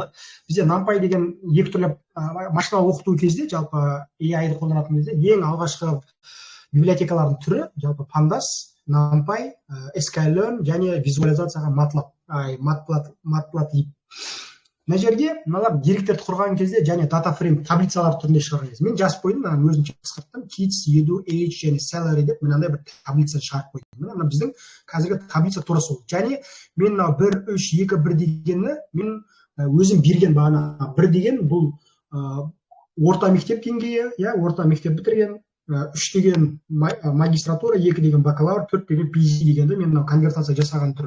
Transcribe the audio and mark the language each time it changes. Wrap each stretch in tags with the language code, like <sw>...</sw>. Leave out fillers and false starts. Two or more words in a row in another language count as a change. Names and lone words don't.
<kk>Бізде NumPy деген екі түрлі машиналық оқыту кезде, жалпы AI-ды қолданатын кезде ең алғашқы библиотекалардың түрі, жалпы Pandas, NumPy, sklearn және визуализацияға Matplotlib. Мына жерде мыналар деректерді құрған кезде және</kk> <en>data frame</en> <kk>таблицалар түрінде шығарған кезде мен жазып қойдым, өзімше қысқарттым,</kk> <en>kids, edu, age</en> <kk>және salary деп мынандай бір таблица шығарып қойдым. Мына біздің қазіргі таблица тура сол. Және мен мынау 1, 3, 2, 1 дегенні мен өзім берген бағана 1 деген бұл орта мектеп деңгейі, орта мектеп бітірген, 3 деген магистратура, 2 деген бакалавр, 4 деген PhD дегенді мен мынау конвертация жасаған түрім.</kk>